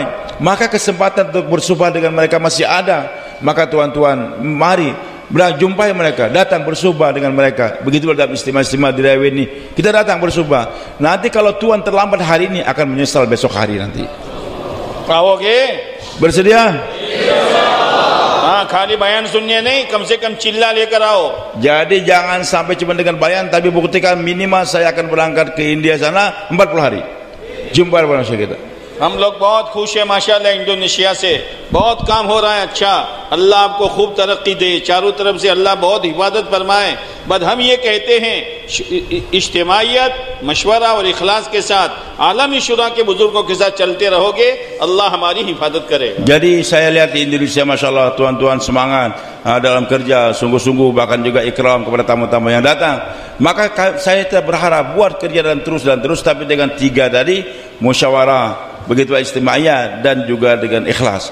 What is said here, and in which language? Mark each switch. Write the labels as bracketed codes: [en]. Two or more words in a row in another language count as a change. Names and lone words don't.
[ms] Maka kesempatan untuk bersuhbah dengan mereka masih ada. Maka tuan-tuan, mari jumpai mereka, datang bersuhbah dengan mereka. Begitu dalam istimewa di Rewe ini, kita datang bersuhbah. Nanti kalau tuan terlambat hari ini akan menyesal besok hari nanti. Oke, bersedia? [hi] खाली बयान सुनने नहीं, कम से कम चिल्ला लेकर आओ. [ms] Jadi jangan sampai cuma dengan bayan, tapi buktikan minimal saya akan berangkat ke India sana 40 hari. Jumpa dengan kita. [hi] हम लोग बहुत खुश है माशाल्लाह, इंडोनेशिया से बहुत काम हो रहा है. अच्छा, अल्लाह आपको खूब तरक्की दे, चारों तरफ से अल्लाह बहुत हिफाजत फरमाए. बस हम ये कहते हैं इज्तिमाइयत, मशवरा और इखलास के साथ आलमी शुरा के बुजुर्गों के साथ चलते रहोगे, अल्लाह हमारी हिफाजत करेगा. [ms] Jadi saya lihat di Indonesia masyaallah tuan-tuan semangat dalam kerja sungguh-sungguh, bahkan juga ikram kepada tamu-tamu yang datang. Maka saya berharap buat kerja dan terus, tapi dengan 3 tadi, musyawarah, begitu istimaiyah, dan juga dengan ikhlas.